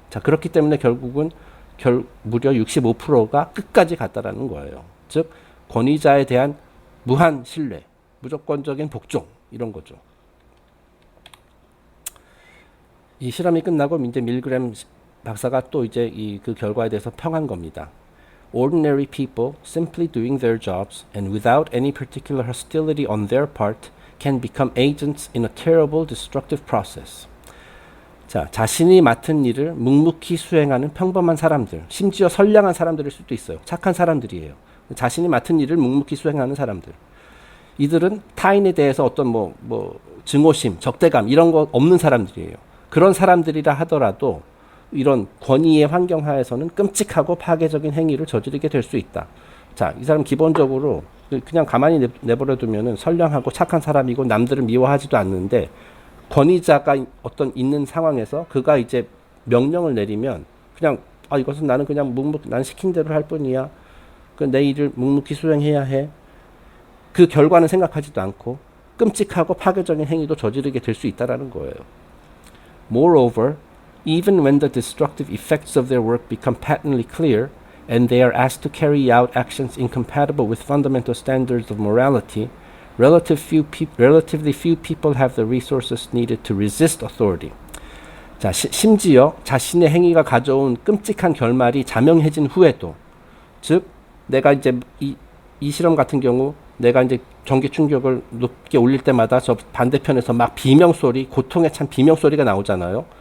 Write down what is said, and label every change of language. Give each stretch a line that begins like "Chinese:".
Korean: 자, 그렇기 때문에 결국은 무려 65%가 끝까지 갔다라는 거예요. 즉 권위자에 대한 무한 신뢰, 무조건적인 복종 이런 거죠. 이 실험이 끝나고 이제 밀그램 박사가 또 이제 그 결과에 대해서 평한 겁니다.
English: Ordinary people simply doing their jobs and without any particular hostility on their part can become agents in a terrible destructive process.
Korean: 자, 자신이 맡은 일을 묵묵히 수행하는 평범한 사람들, 심지어 선량한 사람들일 수도 있어요. 착한 사람들이에요. 자신이 맡은 일을 묵묵히 수행하는 사람들. 이들은 타인에 대해서 어떤 증오심, 적대감 이런 거 없는 사람들이에요. 그런 사람들이라 하더라도 이런 권위의 환경 하에서는 끔찍하고 파괴적인 행위를 저지르게 될 수 있다. 자, 이 사람 기본적으로 그냥 가만히 내버려두면은 선량하고 착한 사람이고 남들을 미워하지도 않는데 권위자가 있는 상황에서 그가 이제 명령을 내리면 그냥 이것은 나는 그냥 난 시킨 대로 할 뿐이야. 내 일을 묵묵히 수행해야 해. 그 결과는 생각하지도 않고 끔찍하고 파괴적인 행위도 저지르게 될 수 있다라는 거예요.
English: Moreover, even when the destructive effects of their work become patently clear and they are asked to carry out actions incompatible with fundamental standards of morality, relatively few people have the resources needed to resist authority.
Korean: 자, 심지어 자신의 행위가 가져온 끔찍한 결말이 자명해진 후에도, 즉 내가 이제 이 실험 같은 경우 내가 이제 전기 충격을 높게 올릴 때마다 저 반대편에서 막 비명소리, 고통에 찬 비명소리가 나오잖아요.